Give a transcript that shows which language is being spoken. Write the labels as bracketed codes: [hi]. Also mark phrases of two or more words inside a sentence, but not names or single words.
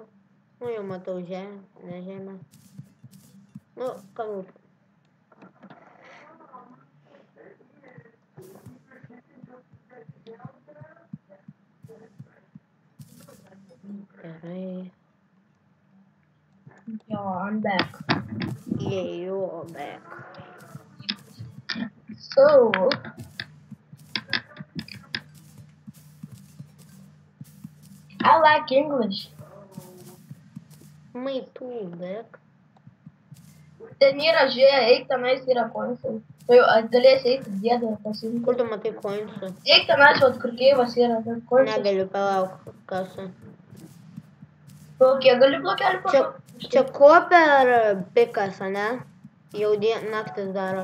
[lt] Nu, jau matau žemę, ne žemę. Nu, kam rūpi. Gerai. [en] Yo, I'm back. Yeah, you're back. So, I like English. Me too, back. [lt] Ten yra žiūrė, eik tenais yra koinsai. Tai galėsi eiti dėdą pasiimti. Kur tu matai koinsų? Eik tenais, vat kur keivas yra, ten koinsai. Negaliu, palauk, kas. Kiek gali blokelį Čia, pašaukti? čia ko per pikas, ane? Jau naktis daro.